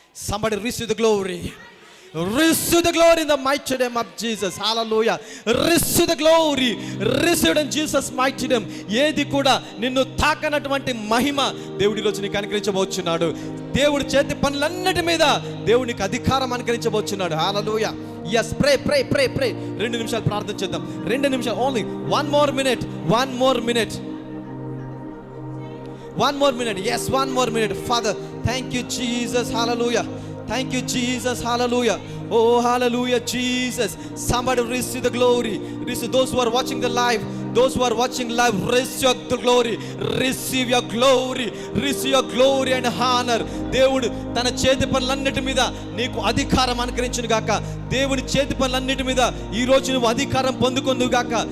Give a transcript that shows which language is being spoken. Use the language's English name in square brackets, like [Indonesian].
[English] Somebody receive the glory. Receive the glory in the mighty name of Jesus. Hallelujah. Receive the glory. Receive in Jesus mighty name. [Telugu] ఏది కూడా నిన్ను తాకనటువంటి మహిమ దేవుడి రోజు నీకు అనుగ్రహించబోచున్నాడు. దేవుడి చేతి పనులన్నిటి మీద దేవునికి అధికారం అనుగ్రహించబోచున్నాడు. హల్లెలూయా. [English] Yes, pray pray pray pray. 2 [Telugu] నిమిషాలు ప్రార్థన చేద్దాం. 2 నిమిషాలు [English] Only. 1 more minute. 1 more minute. 1 more minute. Yes, 1 more minute. Father, thank you Jesus. Hallelujah. Thank you Jesus. Hallelujah. Oh, hallelujah Jesus. Somebody receive the glory. Receive those who are watching the live. Those who are watching live, receive your glory. Receive your glory. Receive your glory and honor. [Telugu] దేవుడు తన చేతి పనులన్నిటి మీద నీకు అధికారం అనుగ్రహించును గాక. దేవుని చేతి పనులన్నిటి మీద ఈ రోజు నువ్వు అధికారం పొందుకొందువు గాక.